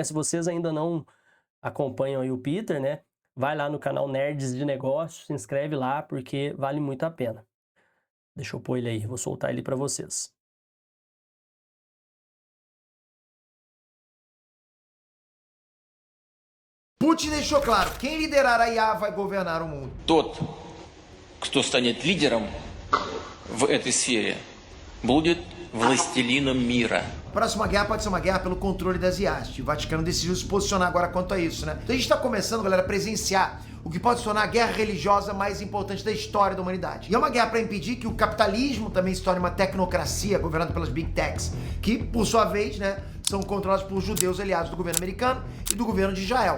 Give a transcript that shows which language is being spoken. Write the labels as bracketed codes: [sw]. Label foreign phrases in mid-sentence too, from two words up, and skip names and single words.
[pt] Se vocês ainda não acompanham aí o Peter, né, vai lá no canal Nerds de Negócios, se inscreve lá, porque vale muito a pena. Deixa eu pôr ele aí, vou soltar ele para vocês. Putin deixou claro, quem liderar a IA vai governar o mundo. [ru] Тот, кто станет лидером в этой сфере, будет властелином мира. [pt] A próxima guerra pode ser uma guerra pelo controle das IAs. O Vaticano decidiu se posicionar agora quanto a isso, né? Então a gente está começando, galera, a presenciar o que pode se tornar a guerra religiosa mais importante da história da humanidade. E é uma guerra para impedir que o capitalismo também se torne uma tecnocracia governada pelas [en] Big Techs, [pt] que, por sua vez, né, são controlados por judeus aliados do governo americano e do governo de Israel.